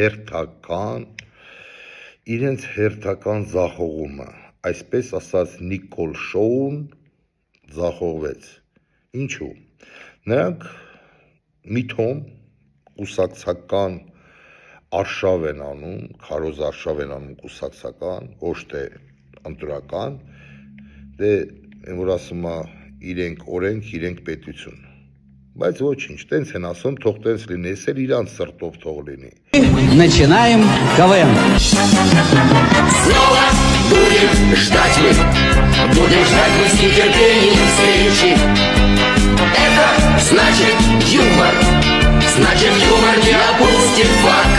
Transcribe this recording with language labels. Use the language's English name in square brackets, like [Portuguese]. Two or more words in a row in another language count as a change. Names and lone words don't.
[Armenian] հերթական ձախողումը, այսպես ասած Նիկոլ Շոուն ձախողվեց։ Ինչու՞։ Նրանք միտոմ կուսակցական արշավ են անում, քարոզ արշավ են անում կուսակցական, ոչ թե ընտրական, դե որ ասում է իրենք օրենք, իրենք պետություն։ Բայց ոչինչ, տենց են ասում, թող տենց լինի, ես էլ իրանց սրտով թող լինի։ [Russian] Начинаем КВН. Снова будем ждать мы с нетерпением встречи. Это значит юмор не опустит фак.